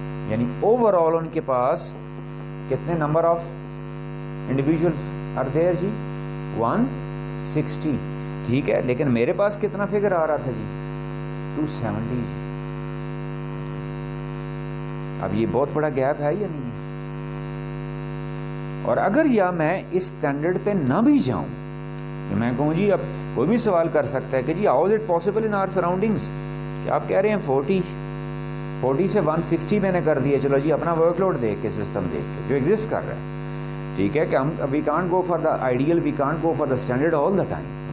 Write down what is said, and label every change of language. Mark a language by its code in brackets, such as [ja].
[ur] یعنی over all ان کے پاس کتنے [en] number of individual are there [ur] جی, 160, ٹھیک ہے. لیکن میرے پاس کتنا فگر آ رہا تھا جی, 270 جی. اب یہ بہت بڑا گیپ ہے یا نہیں؟ اور اگر یا میں اس اسٹینڈرڈ پہ نہ بھی جاؤں, کہ میں کہوں جی, اب کوئی بھی سوال کر سکتا ہے کہ جی [en] how is it possible in our surroundings, [ur] کہ آپ کہہ رہے ہیں 40 سے 160 میں نے کر دیا, چلو جی اپنا ورک لوڈ دیکھ کے, سسٹم دیکھ کے جو ایگزسٹ کر رہا ہے, ٹھیک ہے, کہ ہم [en] We can't go for the ideal, we can't go for the standard all the time.